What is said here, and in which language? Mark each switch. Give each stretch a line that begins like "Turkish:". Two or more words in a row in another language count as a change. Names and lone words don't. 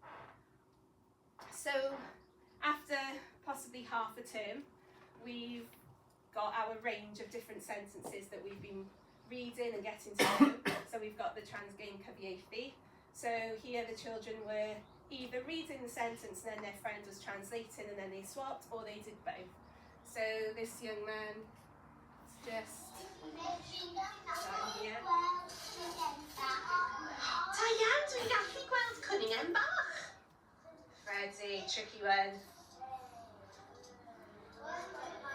English: So after possibly half a term, we've got our range of different sentences that we've been reading and getting to know. So we've got the transgain cyfieithu. So here the children were either reading the sentence and then their friend was translating and then they swapped, or they did both. So this young man just here.
Welsh: Ta iawn, dwi'n gallu gweld cwningen bach.
English: Ready, tricky one.